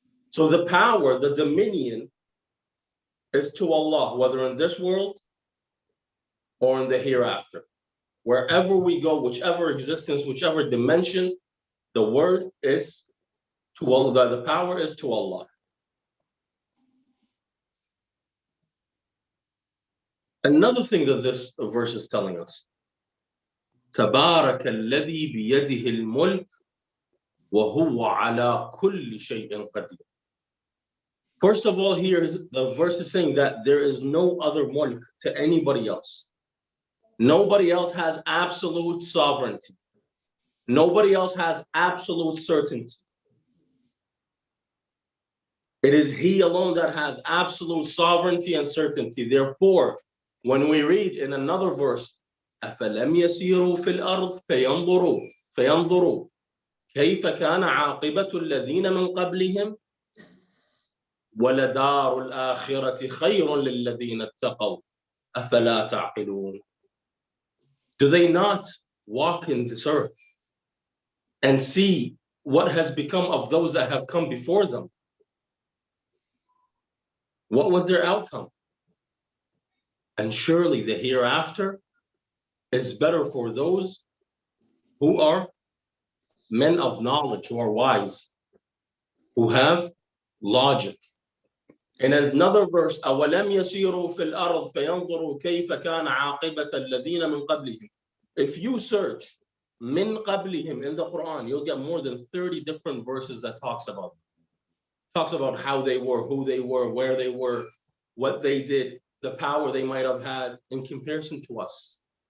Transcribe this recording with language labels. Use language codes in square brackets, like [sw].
[en] So the power, the dominion is to Allah, whether in this world or in the hereafter. Wherever we go, whichever existence, whichever dimension, the word is to Allah, the power is to Allah. Another thing that this verse is telling us, [ar] تبارك الذي بيده الملك وهو على كل شيء قدير. [en] First of all, here the verse is saying that there is no other mulk to anybody else. Nobody else has absolute sovereignty. Nobody else has absolute certainty. It is He alone that has absolute sovereignty and certainty. Therefore, when we read in another verse, [ar] أَفَلَمْ يَسِيرُوا فِي الْأَرْضِ فَيَنْظُرُوا كَيْفَ كَانَ عَاقِبَةُ الَّذِينَ مِنْ قَبْلِهِمْ وَلَدَارُ الْآخِرَةِ خَيْرٌ لِلَّذِينَ اتَّقَوْا أَفَلَا تَعْقِلُونَ. [en] Do they not walk in this earth and see what has become of those that have come before them? What was their outcome? And surely the hereafter is better for those who are men of knowledge, who are wise, who have logic. In another verse, [ar] أَوَلَمْ يَسِيرُوا فِي الْأَرْضِ فَيَنْظُرُوا كَيْفَ كَانَ عَاقِبَةَ الَّذِينَ مِنْ قَبْلِهِمْ. [en] If you search min qablihim in the Quran, you'll get more than 30 different verses that talks about how they were, who they were, where they were, what they did, the power they might have had in comparison to us.